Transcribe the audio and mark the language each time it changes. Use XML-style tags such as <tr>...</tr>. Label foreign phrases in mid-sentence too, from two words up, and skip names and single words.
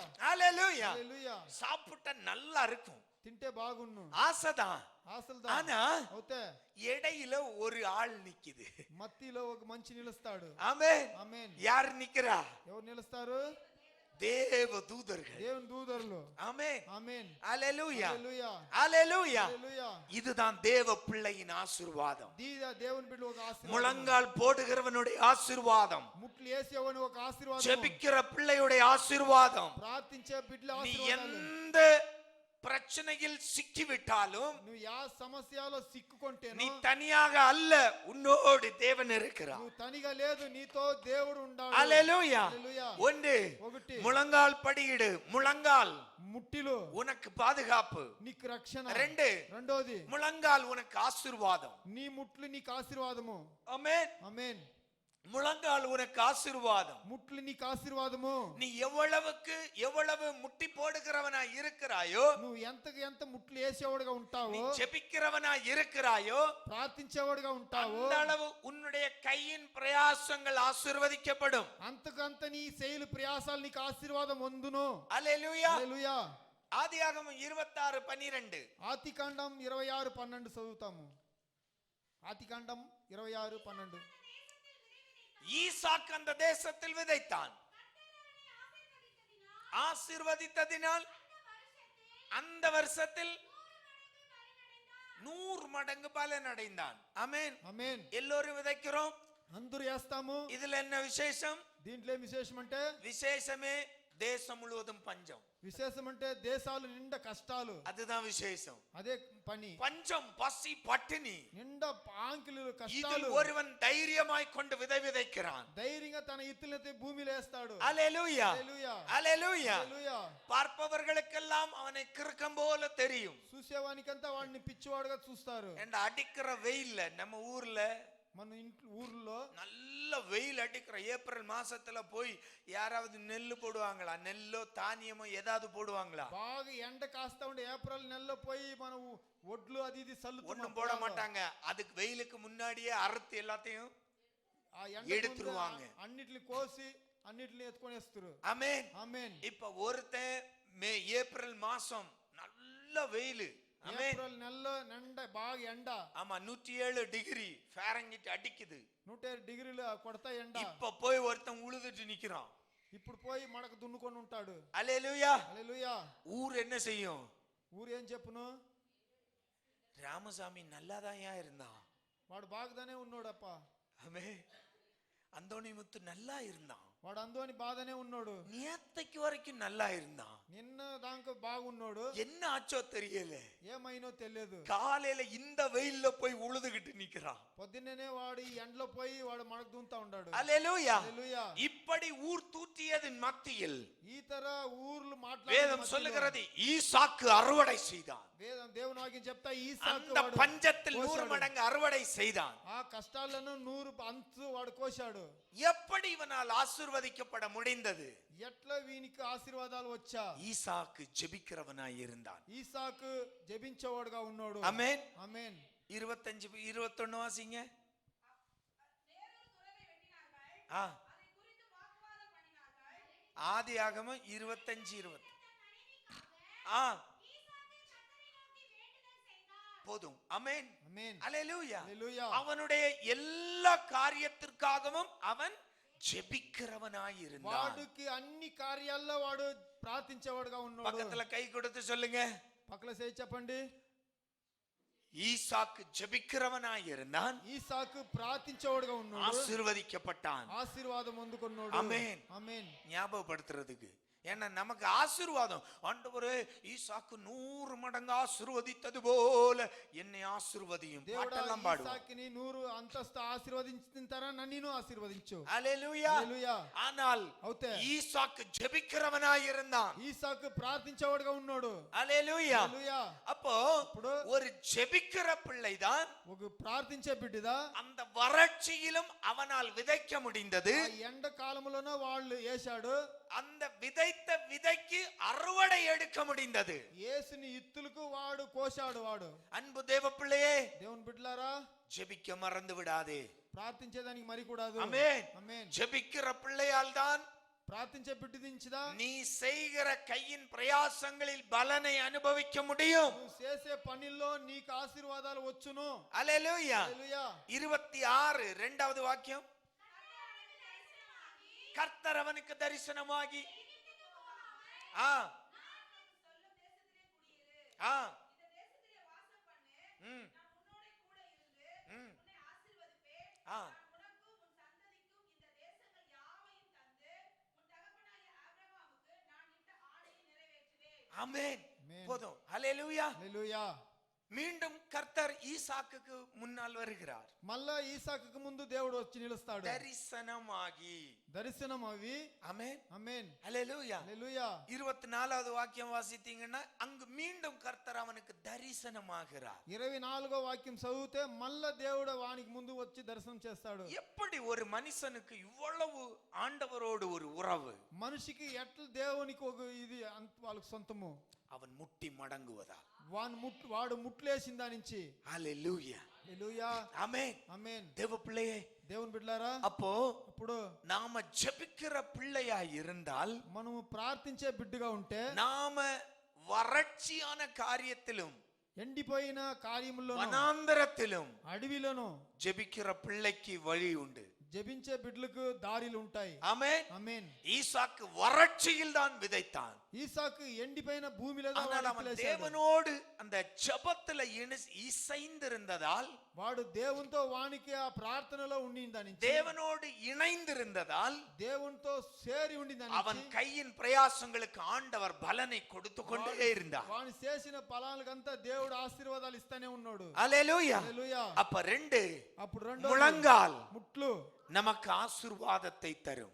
<ta>ஹalleluya.</ta> <te>హల్లెలూయా.</te> <ta>சாப்பிட்ட நல்லா இருக்கும்,</ta> <te>తింటే బాగున్ను.</te> <ta>ஆசைதான்.</ta> <te>ఆశలు</te> <ta>ஆனா</ta> <te>అవుతే</te> <ta>இடையில ஒரு ஆள் நிக்குது.</ta> <te>మత్తిలో ఒక మంచి నిలుస్తాడు.</te> <ta>ஆமென்.</ta> <te>ఆమేన్.</te> <ta>யார் நிக்கிறா?</ta> <te>ఎవరు నిలుస్తారు?</te> <ta>தேவ தூதர்கள்.</ta> <te>దేవుని దూదర్లు.</te> <ta>ஆமென்.</ta> <te>ఆమేన్.</te> <ta>ஹalleluya</ta> <te>హల్లెలూయా.</te> <ta>ஹalleluya.</ta> <te>హల్లెలూయా.</te> <ta>இதுதான் தேவ பிள்ளையின் ஆசீர்வாதம்.</ta> <te>దేవుని బిడ్డ ఒక ఆశీర్వాదం.</te> <ta>முழங்கால் போடுகிறவனுடைய ஆசீர்வாதம்,</ta> <te>ముట్లు వేసేవని ఒక ఆశీర్వాదం.</te> <ta>ஜெபிக்கிற பிள்ளையுடைய ஆசீர்வாதம்.</ta> <te>ప్రార్థించే బిడ్డల</te> <ta>நீ</ta> <te>ఆశీర్వాదాలు.</te> <ta>எந்த பிரச்சனையில் சிக்கிவிட்டாலும்,</ta> <te>నువ్వు యా సమస్యలో సిక్కుకొంటేనో,</te> <ta>நீ தனியாக அல்ல, உன்னோடு தேவன் இருக்கிறார்.</ta> <te>నువ్వు తనిగా లేదు, నీతో దేవుడు ఉన్నాడు.</te> <ta>ஹalleluya.</ta> <te>హల్లెలూయా.</te> <ta>ஒன்று,</ta> <te>ఒకటి</te> <ta>முழங்கால் படியிடு. முழங்கால்</ta> <te>ముట్టిలో</te> <ta>உனக்கு பாதுகாப்பு.</ta> <te>నీకు రక్షణ.</te> <ta>ரெண்டு,</ta> <te>రెండోది</te> <ta>முழங்கால் உனக்கு ஆசீர்வாதம்.</ta> <te>నీ ముట్లు నీకు ఆశీర్వాదము.</te> <ta>ஆமென்.</ta> <te>ఆమేన్.</te> <ta>முழங்கால் உனக்கு ஆசீர்வாதம்.</ta> <te>ముట్లు నీకు ఆశీర్వాదము.</te> <ta>நீ எவ்வளவு முட்டி போடுகிறவனா இருக்கிறாயோ,</ta> <te>నువ్వు ఎంతకు ఎంత ముట్లు వేసేవాడుగా</te> <ta>நீ</ta> <te>ఉంటావో,</te> <ta>ஜெபிக்கிறவனா இருக்கிறாயோ,</ta> <te>ప్రార్థించేవాడుగా ఉంటావో,</te> <ta>அந்த அளவு உன்னுடைய கையின் பிரயாசங்கள் ஆசீர்வதிக்கப்படும்.</ta> <te>అంతకంత నీ శైలి ప్రయాసాలు నీకు ఆశీర్వాదం పొందును.</te> <ta>அல்லேலூயா.</ta> <te>హల్లెలూయా.</te> <ta>ஆதியாகமம் 26:12.</ta> <te>ఆదికాండం 26:12 చదువుతాము. ఆదికాండం 26:12.</te> <ta>ஈசாக்கு அந்த தேசத்தில் விதைத்தான். ஆசீர்வதித்ததினால் அந்த வருஷத்தில் 100 மடங்கு பலன் அடைந்தான். ஆமென்.</ta> <te>ఆమేన్.</te> <ta>எல்லோரும் விதைக்கிறோம்.</ta> <te>అందరూ వేస్తాము.</te> <ta>இதுல என்ன விசேஷம்?</ta> <te>దీంట్లో ఏం విశేషం అంటే,</te> <ta>விசேஷமே தேசம் முழுவதும் பஞ்சம்.</ta> <te>విశేషం అంటే దేశాలు నిండా కష్టాలు.</te> <ta>அதுதான் விசேஷம்.</ta> <te>అదే పని.</te> <ta>பஞ்சம், பசி, பட்டினி.</ta> <te>నిండా ఆంకిలు</te> <ta>இதில்</ta> <te>కష్టాలు.</te> <ta>ஒருவன் தைரியமாய் கொண்டு விதை விதைக்கிறான்.</ta> <te>ధైర్యంగా తన ఇత్తులైతే భూమిలో వేస్తాడు.</te> <ta>அல்லேலூயா.</ta> <te>హల్లెలూయా.</te> <ta>அல்லேலூயா.</ta> <te>హల్లెలూయా.</te> <ta>பார்ப்பவர்களுக்கெல்லாம் அவனை கிறுக்கம் போல தெரியும்.</ta> <te>చూసేవానికంతా వాడిని పిచ్చివాడుగా చూస్తారు.</te> <ta>என்ற அடிக்கிற வெயில்ல நம்ம ஊர்ல</ta> <te>మన ఇంట్లో ఊర్లో</te> <ta>நல்ல வெயில் அடிக்கிற ஏப்ரல் மாசத்துல போய் யாராவது நெல்லு போடுவாங்களா? நெல்லோ தானியமோ ஏதாவது போடுவாங்களா?</ta> <te>బాగా ఎండ కాస్తా ఉండే ఏప్రిల్ నెలలో పోయి మన ఒడ్లు అది ఇది</te> <ta>ஒண்ணும் போட மாட்டாங்க. அதுக்கு வெயிலுக்கு முன்னாடியே அறுத்து எல்லாத்தையும் எடுத்துருவாங்க.</ta> <te>అన్నిటిని కోసి అన్నిటిని ఎత్తుకొనేస్తారు.</te> <ta>ஆமென்.</ta> <te>ఆమేన్.</te> <ta>இப்ப ஒருத்தன் ஏப்ரல் மாசம் நல்ல வெயில்.</ta> <te>ఏప్రిల్ నెలలో నిండా బాగా ఎండ.</te> <ta>ஆமா 107 டிகிரி ஃபாரன்ஹீட் அடிக்குது.</ta> <te>107 డిగ్రీలు కొడతా ఎండ.</te> <ta>இப்ப போய் ஒருத்தன் உழுதுட்டு நிக்கிறான்.</ta> <te>ఇప్పుడు పోయి మడక దున్నుకొని ఉంటాడు.</te> <ta>அல்லேலூயா.</ta> <te>హల్లెలూయా.</te> <ta>ஊர் என்ன செய்யும்?</ta> <te>ఊరు ఏం చెప్పును?</te> <ta>ராமசாமி நல்லாதான் இருந்தான்.</ta> <te>వాడు బాగానే ఉన్నాడప్ప.</te> <ta>ஆமென். அந்தோணிமுத்து நல்லா இருந்தான்.</ta> <te>వాడు అందోని బాగానే ఉన్నాడు.</te> <ta>நேத்தைக்கு வரைக்கும் நல்லா இருந்தான்.</ta> <te>నిన్న దాకా బాగున్నాడు.</te> <ta>என்ன ஆச்சோ தெரியல.</ta> <te>ఏమైనో తెలియదు.</te> <ta>காலையில இந்த வெயில்ல போய் உழுதுகிட்டு நிக்கிறான்.</ta> <te>పొద్దున్నే వాడు ఈ ఎండలో పోయి వాడు మడక దున్నుతా ఉన్నాడు.</te> <ta>அல்லேலூயா.</ta> <te>హల్లెలూయా.</te> <ta>இப்படி ஊர் தூற்றியதின் மத்தியில்</ta> <te>ఈ తర ఊర్లు</te> <ta>வேதம் சொல்லுகிறது, ஈசாக்கு அறுவடை செய்தான்.</ta> <te>వేదం దేవుని వాక్యం చెప్తా ఈసాకు</te> <ta>அந்த</ta> <te>వాడు</te> <ta>பஞ்சத்தில் 100</ta> <te>కోశాడు.</te> <ta>மடங்கு அறுவடை செய்தான்.</ta> <te>ఆ కష్టాలను 100 అంతు వాడు కోశాడు.</te> <ta>எப்படி ఇవனால் ஆசீர்வதிக்கப்பட முடிந்தது?</ta> <te>ఎట్లా వీనికి ఆశీర్వాదాలు వచ్చా?</te> <ta>ஈசாக்கு ஜெபிக்கிறவனாய் இருந்தான்.</ta> <te>ఈసాకు జెబించేవాడుగా ఉన్నాడు.</te> <ta>ஆமென்.</ta> <te>ఆమేన్.</te> <ta>25 21 வாசிங்க. ஆதியாகமம் 25:20. போதும். ஆமென். ஆமென். அல்லேலூயா.</ta> <te>హల్లెలూయా.</te> <ta>அவனுடைய எல்லா காரியத்திற்காகவும் அவன் ஜெபிக்கிறவனாய் இருந்தான்.</ta> <te>వాడికి అన్ని కార్యాల్లో వాడు ప్రార్థించేవాడుగా ఉన్నాడు.</te> <ta>பக்கத்துல கை கொடுத்து சொல்லுங்க.</ta> <te>పక్కల చేయి చెప్పండి.</te> <ta>ஈசாக்கு ஜெபிக்கிறவனாய் இருந்தான்.</ta> <te>ఈసాకు ప్రార్థించేవాడుగా ఉన్నాడు.</te> <ta>ஆசீர்வதிக்கப்பட்டான்.</ta> <te>ఆశీర్వాదం అందుకున్నాడు.</te> <ta>ஆமென்.</ta> <te>ఆమేన్.</te> <ta>ஞாபகப்படுத்துறதுக்கு ஏன்னா நமக்கு ஆசீர்வாதம். ஆண்டவரே ஈசாக்கு 100 மடங்கு ஆசீர்வதித்தது போல என்னை ஆசீர்வதியும் பாட்டெல்லாம் பாடுவோம்.</ta> <te>ఈసాకుని 100 అంతస్తు ఆశీర్వదించిన తర నన్ను ఆశీర్వదించు.</te> <ta>ஹல்லேலூயா.</ta> <te>హల్లెలూయా.</te> <ta>ஆனால்</ta> <te>అవుతే</te> <ta>ஈசாக்கு ஜெபிக்கிறவனாய் இருந்தான்.</ta> <te>ఈసాకు ప్రార్థించేవాడుగా ఉన్నాడు.</te> <ta>ஹல்லேலூயா.</ta> <te>హల్లెలూయా.</te> <ta>அப்போ ஒரு ஜெபிக்கிற பிள்ளைதான்</ta> <te>ఒక ప్రార్థించే బిడ్డదా</te> <ta>அந்த வறட்சியிலும் அவனால் விதைக்க முடிந்தது.</ta> <te>ఎండ కాలంలోనే వాళ్ళు వేశాడు.</te> <ta>அந்த விதைத்த விதைக்கு அறுவடை எடுக்க முடிந்தது.</ta> <te>యేసుని ఇత్తులకు వాడు కోశాడు. వాడు</te> <ta>அன்பு தேவ பிள்ளையே,</ta> <te>దేవుని బిడ్డలారా</te> <ta>ஜெபிக்க மறந்து விடாதே.</ta> <te>ప్రార్థించేదానికి మరి కూడాదు.</te> <ta>ஆமென்.</ta> <te>ఆమేన్.</te> <ta>ஜெபிக்கிற பிள்ளையால் தான்</ta> <te>ప్రార్థించే బిడ్డదించదా</te> <ta>நீ செய்கிற கையின் பிரயாசங்களில் பலனை அனுபவிக்க முடியும்.</ta> <te>నువ్వు చేసే పనిలో నీకు ఆశీర్వాదాలు వచ్చును.</te> <ta>ஹல்லேலூயா.</ta> <te>హల్లెలూయా.</te> <ta>26 இரண்டாவது வாக்கியம். கர்த்தர் அவனுக்கு தரிசனமாகி ஆ ஆ ம் ம் ஆ ஆமென். போதும். ஹல்லேலூயா.</ta> <te>హల్లెలూయా.</te> <ta>மீண்டும் கர்த்தர் ஈசாக்குக்கு முன்னால் வருகிறார்.</ta> <te>మళ్ళా ఈసాకుకు ముందు దేవుడు వచ్చి నిలుస్తాడు.</te> <ta>தரிசனமாகி.</ta> <te>దర్శనం అవి.</te> <ta>ஆமென்.</ta> <te>ఆమేన్.</te> <ta>ஹல்லேலூயா.</ta> <te>హల్లెలూయా.</te> <ta>24வது வாக்கியம் வாசித்தீங்கன்னா அங்கு மீண்டும் கர்த்தர் அவனுக்கு தரிசனமாகிறார்.</ta> <te>24వ వాక్యం చదివితే మళ్ళా దేవుడు వానికి ముందు వచ్చి దర్శనం చేస్తాడు.</te> <ta>எப்படி ஒரு మనిషిனுக்கு இவ்வளவு ஆண்டவரோடு ஒரு உறவு?</ta> <te>మనిషికి ఎట్లా దేవునికి ఒక ఇది వాళ్ళకి సొంతము.</te> <ta>அவன் முட்டி மடங்குவதா?</ta> <te>వాడు ముట్లేసిన దాని నుంచి.</te> <ta>ஹல்லேலூயா.</ta> <te>హల్లెలూయా.</te> <ta>ஆமென்.</ta> <te>ఆమేన్.</te> <ta>தேவ பிள்ளையே,</ta> <te>దేవుని బిడ్డలారా</te> <ta>அப்போ</ta> <te>ఇప్పుడు</te> <ta>நாம ஜெபிக்கிற பிள்ளையா இருந்தால்,</ta> <te>మనము ప్రార్థించే బిడ్డగా ఉంటే,</te> <ta>நாம வறட்சியான காரியத்திலும்</ta> <te>ఎండిపోయిన కార్యముల్లోను</te> <ta>வனாந்தரத்திலும்</ta> <te>అడవిలోను</te> <ta>ஜெபிக்கிற பிள்ளைக்கு வழி உண்டு.</ta> <te>జపించే బిడ్డలకు దారిలు ఉంటాయి.</te> <ta>ஆமென்.</ta> <te>ఆమేన్.</te> <ta>ஈசாக்கு வறட்சியில் தான் விதைத்தான்.</ta> <te>ఈసాకు ఎండిపోయిన భూమిలో</te> <ta>ஆனால் அவன் தேவனோடு அந்த ஜெபத்துல இசைந்திருந்ததால்,</ta> <te>వాడు దేవునితో వానికి ఆ ప్రార్థనలో ఉండిందని,</te> <ta>தேவனோடு இணைந்திருந்ததால்,</ta> <te>దేవునితో చేరి ఉండిందని,</te> <ta>அவன் கையின் பிரயாசங்களுக்கு ஆண்டவர் பலனை கொடுத்து கொண்டே இருந்தார்.</ta> <te>వాని చేసిన ఫలాలకంతా దేవుడు ఆశీర్వాదాలు ఇస్తానే ఉన్నాడు.</te> <ta>ஹல்லேலூயா.</ta> <te>హల్లెలూయా.</te> <ta>அப்ப 2</ta> <te>అప్పుడు రెండో</te> <ta>முழங்கால்</ta> <te>ముట్లు</te> <ta>நமக்கு ஆசீர்வாதத்தை தரும்.</ta>